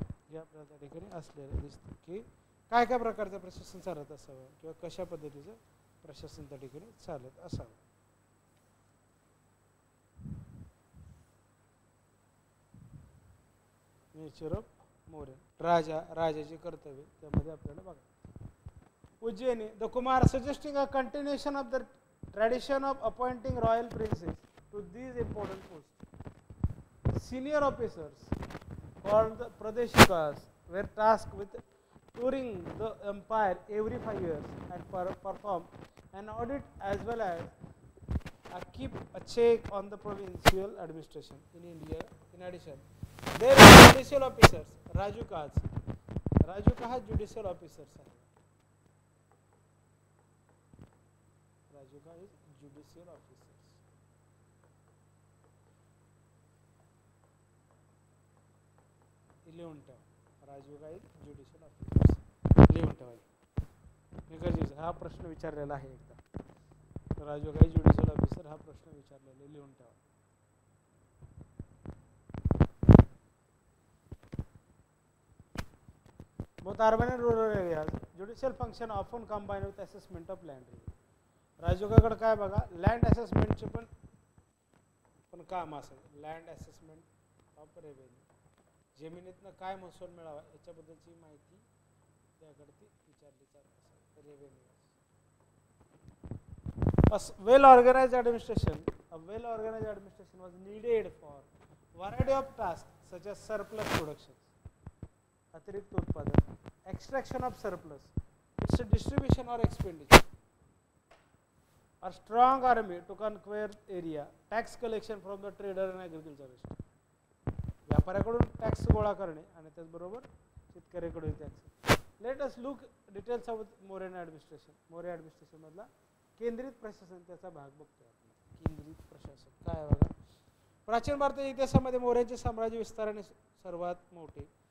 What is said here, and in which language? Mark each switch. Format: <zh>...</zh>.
<mr>हे आपल्याला त्या ठिकाणी असलेलं दिसतं की काय काय प्रकारचं प्रशासन चालत असावं किंवा कशा पद्धतीचं प्रशासन त्या ठिकाणी चालत असावं.</mr> <en>nature of</en> <mr>मौर्य, राजाचे कर्तव्य त्यामध्ये आपल्याला बघा.</mr> <en>Ujjaini, the Kumar suggesting a continuation of the tradition of appointing royal princes to these important post. Senior officers called the Pradeshikas were tasked with touring the empire every 5 years and perform an audit as well as keep a check on the provincial administration in India. In addition, there are judicial officers, Rajukas. Rajuka ha judicial officers. Rajuka is judicial officers.</en> <mr>लिहून ठेवा. राजूका</mr> <en>is judicial officers</en> <mr>लिहून ठेवा. हे गरजेचं. हा प्रश्न विचारलेला आहे एकदा. राजूका</mr> <en>is judicial officer</en> <mr>हा प्रश्न विचारलेला लिहून ठेवा.</mr> <en>Both urban and rural areas, judicial function often combined with assessment of land revenue.</en> <mr>राजूकाकडे काय बघा, लँड असेसमेंटचे पण काम असेल.</mr> <en>land assessment of revenue,</en> <mr>जमिनीतनं काय महसूल मिळावा याच्याबद्दलची माहिती त्याकडे विचारली जात असेल.</mr> <en>Revenue. Well organised administration, a well organised administration was needed for variety of task such as surplus production,</en> <mr>अतिरिक्त उत्पादन,</mr> <en>Extraction of surplus, its distribution और expenditure, और strong army to conquer area, tax collection from the trader and agriculturist.</en> <mr>व्यापाऱ्याकडून tax गोळा करणे आणि त्याचबरोबर शेतकऱ्याकडून tax.</mr> <en>Let us look details of Mauryan administration.</en> <mr>Maurya administration मधला केंद्रित प्रशासन त्याचा भाग बघतोय आपण. केंद्रित प्रशासन काय बघा. प्राचीन भारताच्या इतिहासामध्ये मौर्यांचे साम्राज्य विस्ताराने सर्वात मोठे.</mr>